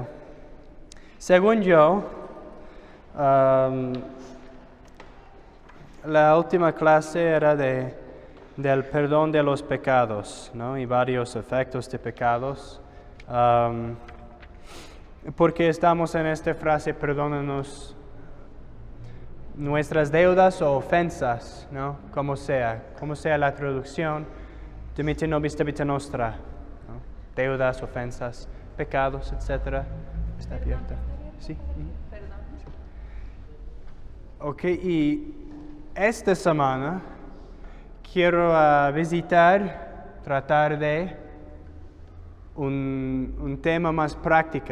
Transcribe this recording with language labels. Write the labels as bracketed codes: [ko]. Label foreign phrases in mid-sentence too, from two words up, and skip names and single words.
[es] Según yo, la última clase era del perdón de los pecados, ¿no? Y varios efectos de pecados. Porque estamos en esta frase, perdónanos nuestras deudas o ofensas, ¿no? Como sea la traducción, [la] dimitte nobis debita nostra, [es] ¿no? Deudas, ofensas, pecados, etc. Está abierta. ¿Sí? Perdón. Ok, y esta semana quiero tratar de un tema más práctico.